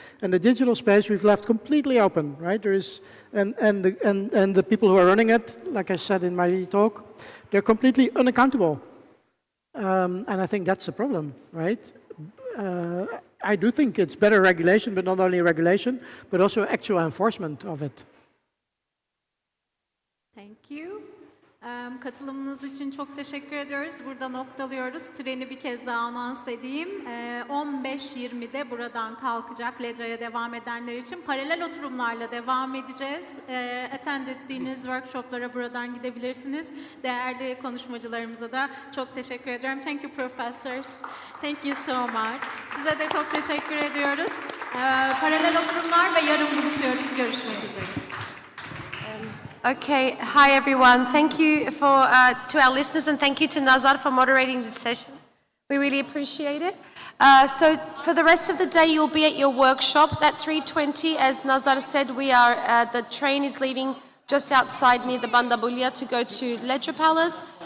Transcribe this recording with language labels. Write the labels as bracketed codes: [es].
[en] And the digital space we've left completely open, right? There is, and the people who are running it, like I said in my talk, they're completely unaccountable. And I think that's the problem, right? I do think it's better regulation, but not only regulation, but also actual enforcement of it. Thank you. [tr] Katılımınız için çok teşekkür ediyoruz. Burada noktalıyoruz. Treni bir kez daha anons edeyim. 15.20'de buradan kalkacak LEDRA'ya devam edenler için. Paralel oturumlarla devam edeceğiz. Attend ettiğiniz workshoplara buradan gidebilirsiniz. Değerli konuşmacılarımıza da çok teşekkür ediyorum. [en] Thank you professors. Thank you so much. [tr] Size de çok teşekkür ediyoruz. Paralel oturumlar ve yarın buluşuyoruz. Görüşmek üzere. [en] Okay, hi everyone. Thank you to our listeners, and thank you to Nazar for moderating this session. We really appreciate it. So for the rest of the day, you'll be at your workshops at 3:20. As Nazar said, the train is leaving just outside near the Bandabulya to go to Ledra Palace.